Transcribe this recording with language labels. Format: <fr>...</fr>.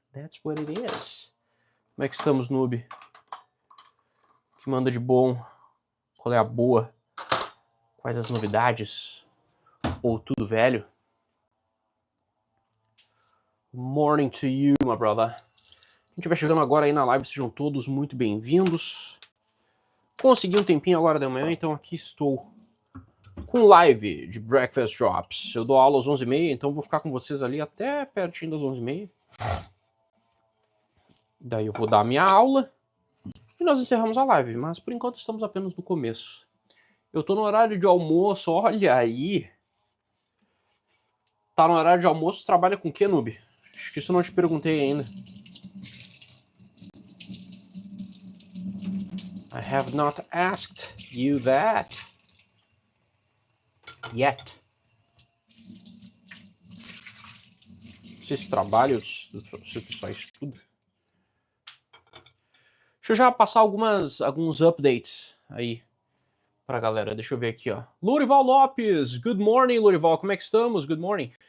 <en>That's what it is.</en> <pt>Como é que estamos, noob? O que manda de bom? Qual é a boa? Quais as novidades? Ou tudo velho?</pt> <en>Morning to you, my brother.</en> <pt>Quem estiver chegando agora aí na live, sejam todos muito bem-vindos. Consegui um tempinho agora de manhã, então aqui estou com live de Breakfast Drops. Eu dou aula às 11h30, então vou ficar com vocês ali até pertinho das 11h30. Daí eu vou dar a minha aula e nós encerramos a live, mas por enquanto estamos apenas no começo. Eu tô no horário de almoço, olha aí. Tá no horário de almoço, trabalha com o que, noob? Acho que isso eu não te perguntei ainda.</pt> <en>I have not asked you that yet.</en> <pt>Se esse trabalho, se tu só estuda. Deixa eu já passar alguns updates aí pra galera. Deixa eu ver aqui, ó. Lourival Lopes,</pt> <en>good morning, Lourival.</en> <pt>Como é que estamos?</pt> <en>Good morning.</en>